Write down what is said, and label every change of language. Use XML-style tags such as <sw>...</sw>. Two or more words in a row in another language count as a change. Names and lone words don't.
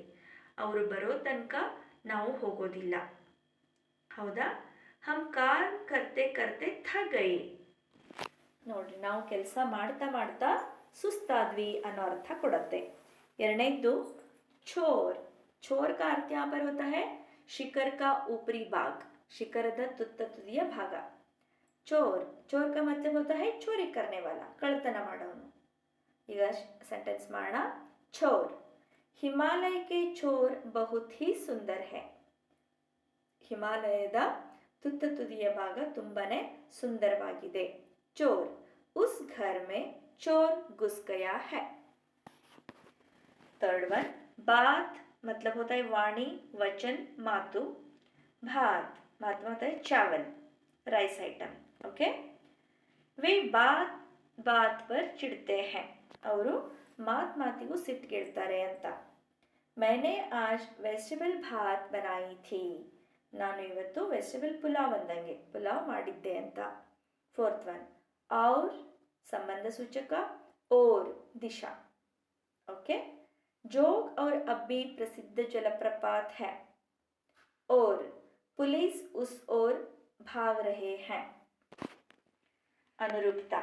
<kn>ಅವರು ಬರೋ ತನಕ ನಾವು ಹೋಗೋದಿಲ್ಲ, ಹೌದಾ?</kn> <hi>हम काम करते करते थक गए.</hi> <kn>ನೋಡ್ರಿ, ನಾವು ಕೆಲಸ ಮಾಡ್ತಾ ಮಾಡ್ತಾ ಸುಸ್ತಾದ್ವಿ ಅನ್ನೋ ಅರ್ಥ ಕೊಡುತ್ತೆ.</kn> <hi>ಎರಡನೇದ್ದು ಚೋರ್. ಚೋರ್ का अर्थ यहाँ पर होता है ಶಿಖರ್ का ऊपरी भाग,</hi> <kn>ಶಿಖರದ ತುದಿಯ ಭಾಗ.</kn> <hi>चोर, चोर का मतलब होता है चोरी करने वाला,</hi> <kn>ಕಳ್ಳತನ ಮಾಡೋನು. ಈಗ ಸೆಂಟೆನ್ಸ್ ಮಾಡೋಣ.</kn> <hi>ಚೋರ್, ಹಿಮಾಲಯ के चोर बहुत ही सुंदर है.</hi> <kn>ಹಿಮಾಲಯದ ತುದಿಯ ಭಾಗ ತುಂಬಾನೇ ಸುಂದರವಾಗಿದೆ.</kn> <hi>चोर, उस घर में चोर घुस गया है.</hi> <en>third one</en> <hi>बात मतलब होता है वाणी, वचन, मातु. भात मतलब होता है चावल,</hi> <en>rice item.</en> <hi>ओके, वे बात बात पर चिढ़ते हैं.</hi> <kn>ಅವರು ಮಾತಿಗೂ ಸಿಟ್ಟಿಗೆಳ್ತಾರೆ ಅಂತ.</kn> <hi>मैंने आज वेजिटेबल भात बनाई थी.</hi> <kn>ನಾನು ಇವತ್ತು ವೆಜಿಟೇಬಲ್ ಪುಲಾವ್ ಅಂದಂಗೆ ಪುಲಾವ್ ಮಾಡಿದ್ದೆ ಅಂತ.</kn> <en>fourth one</en> <hi>और संबंध सूचक और दिशा. ओके, जोग और अब्बी प्रसिद्ध जलप्रपात है और पुलिस उस ओर भाग रहे हैं. अनुरूपता.</hi>